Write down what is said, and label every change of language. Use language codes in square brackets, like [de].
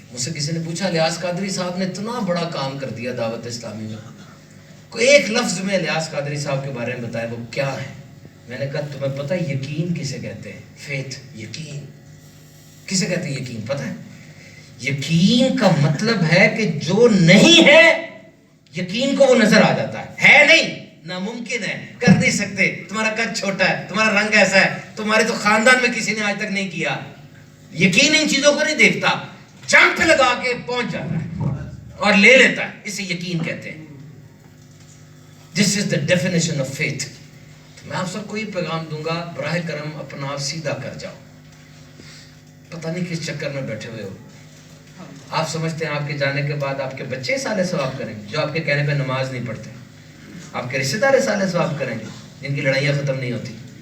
[ur] مجھ سے کسی نے پوچھا الیاس قادری صاحب نے اتنا بڑا کام کر دیا دعوت اسلامی میں, کوئی ایک لفظ میں الیاس قادری صاحب کے بارے میں بتائے, وہ کیا ہے؟ میں نے کہا تمہیں پتہ ہے یقین کسے کہتے ہیں؟ فیتھ, یقین کسے کہتے ہیں؟ یقین پتہ ہے؟ یقین کا مطلب ہے کہ جو نہیں ہے یقین کو وہ نظر آ جاتا ہے نہیں, ناممکن ہے, کر نہیں سکتے, تمہارا قد چھوٹا ہے, تمہارا رنگ ایسا ہے, تمہارے تو خاندان میں کسی نے آج تک نہیں کیا. یقین ان چیزوں کو نہیں دیکھتا, جمپ لگا کے پہنچ جاتا ہے اور لے لیتا ہے, اسے یقین کہتے ہیں. [en] This is the definition of faith. [ur] میں آپ سب کو یہ پیغام دوں گا, براہ کرم اپنا آپ سیدھا کر جاؤ. پتہ نہیں کس چکر میں بیٹھے ہوئے ہو. آپ سمجھتے ہیں آپ کے جانے کے بعد آپ کے بچے سالے ثواب کریں گے جو آپ کے کہنے پہ نماز نہیں پڑھتے. آپ کے رشتہ دار سالے ثواب کریں گے جن کی لڑائیاں ختم نہیں ہوتی.